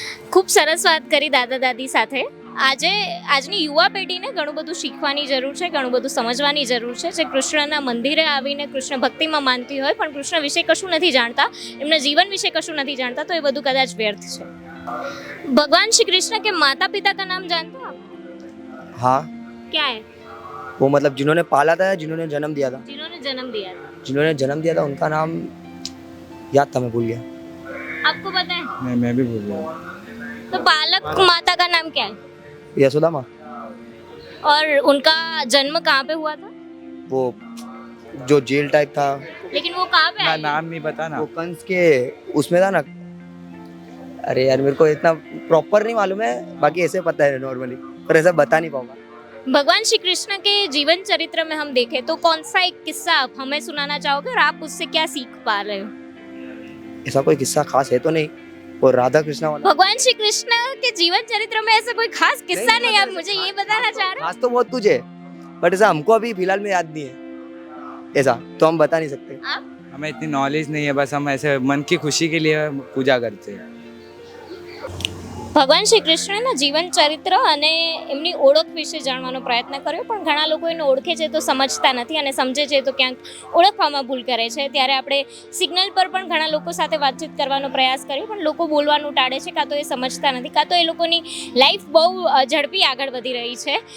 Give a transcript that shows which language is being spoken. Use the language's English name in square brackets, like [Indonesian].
[Gujarati] ખૂબ સરસ વાત કરી દાદા દાદી સાથે. આજની યુવા પેઢીને ઘણું બધું શીખવાની જરૂર છે, ઘણું બધું સમજવાની જરૂર છે. જે કૃષ્ણના મંદિરે આવીને કૃષ્ણ ભક્તિમાં માનતી હોય પણ કૃષ્ણ વિશે કશું નથી જાણતા, એમના જીવન વિશે કશું નથી જાણતા, તો એ બધું કદાચ વ્યર્થ છે. [Hindi] भगवान श्री कृष्ण के माता पिता का नाम जानते हो आप? हाँ. क्या है? वो मतलब जिन्होंने पाला था या जिन्होंने जन्म दिया था? जिन्होंने जन्म दिया था. जिन्होंने जन्म दिया था उनका नाम याद था, मैं भूल गया. आपको पता है? मैं भी भूल गया. तो पालक माता का नाम क्या है? यशोदा माँ. और उनका जन्म कहाँ पे हुआ था? वो जो जेल टाइप था, लेकिन वो कहाँ पे आया? नाम नहीं पता ना. वो कंस के उसमें था ना. अरे यार मेरे को इतना प्रॉपर नहीं मालूम है, बाकी ऐसे पता है नॉर्मली, पर ऐसा बता नहीं पाऊंगा. भगवान श्री कृष्ण के जीवन चरित्र में हम देखें तो कौन सा एक किस्सा आप हमें सुनाना चाहोगे और आप उससे क्या सीख पा रहे हो? ऐसा कोई किस्सा खास है तो नहीं, और राधा कृष्णा वाला भगवान श्री कृष्ण के जीवन चरित्र में ऐसा कोई खास किस्सा नहीं, आप मुझे ये बताना चाह रहे हो? खास तो बहुत कुछ है, बट ऐसा हमको अभी फिलहाल में याद नहीं है, ऐसा तो हम बता नहीं सकते. हमें इतनी नॉलेज नहीं है, बस हम ऐसे मन की खुशी के लिए पूजा करते हैं. [Gujarati] ભગવાન શ્રી કૃષ્ણના જીવન ચરિત્ર અને એમની ઓળખ વિશે જાણવાનો પ્રયત્ન કર્યો, પણ ઘણા લોકો એને ઓળખે છે તો સમજતા નથી અને સમજે છે તો ક્યાંક ઓળખવામાં ભૂલ કરે છે. ત્યારે આપણે સિગ્નલ પર પણ ઘણા લોકો સાથે વાતચીત કરવાનો પ્રયાસ કર્યો, પણ લોકો બોલવાનું ટાળે છે, કાં તો એ સમજતા નથી, કાં તો એ લોકોની લાઈફ બહુ ઝડપી આગળ વધી રહી છે.